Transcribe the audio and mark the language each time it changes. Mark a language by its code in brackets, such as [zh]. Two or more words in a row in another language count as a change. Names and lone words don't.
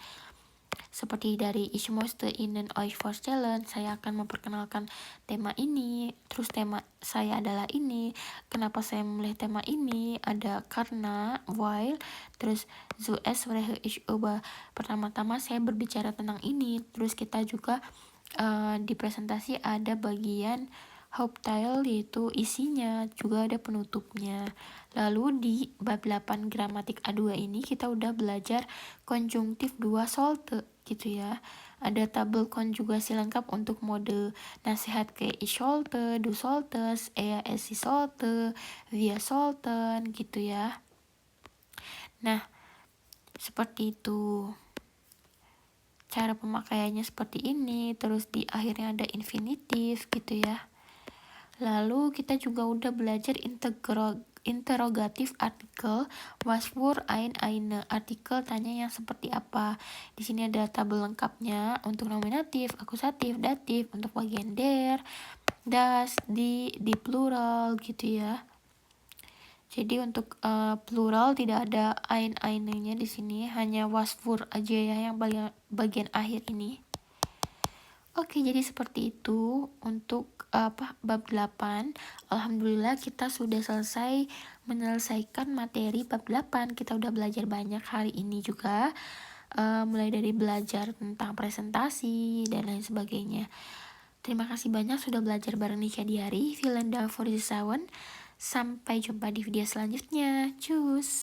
[id] Seperti dari [de] Ich möchte Ihnen euch vorstellen, [id] saya akan memperkenalkan tema ini, terus tema saya adalah ini, kenapa saya memilih tema ini, ada karena, while, terus [de] zuerst spreche ich über, [id] pertama-tama saya berbicara tentang ini, terus kita juga di presentasi ada bagian Hauptteil, yaitu isinya, juga ada penutupnya. Lalu di bab 8 gramatik A2 ini kita udah belajar konjungtif 2 sollte gitu ya. Ada tabel konjugasi lengkap untuk mode nasihat kayak [de] ich sollte, du solltest, er, sie sollte, wir sollten [id] gitu ya. Nah, seperti itu. Cara pemakaiannya seperti ini, terus di akhirnya ada infinitif gitu ya. Lalu kita juga udah belajar interrogatif artikel, [de] was für eine, [id] artikel tanya yang seperti apa. Di sini ada tabel lengkapnya untuk nominatif, akusatif, datif, untuk bagian [de] der, das, [id] di plural gitu ya. Jadi untuk plural tidak ada eine-nya di sini, hanya [de] was für [id] aja ya yang bagian akhir ini. Oke, jadi seperti itu untuk bab 8. Alhamdulillah kita sudah selesai menyelesaikan materi bab 8. Kita udah belajar banyak hari ini juga. Mulai dari belajar tentang presentasi dan lain sebagainya. Terima kasih banyak sudah belajar bareng Nisha Diari. [de] Vielen Dank für die [id] Sampai jumpa di video selanjutnya. [de] Tschüss.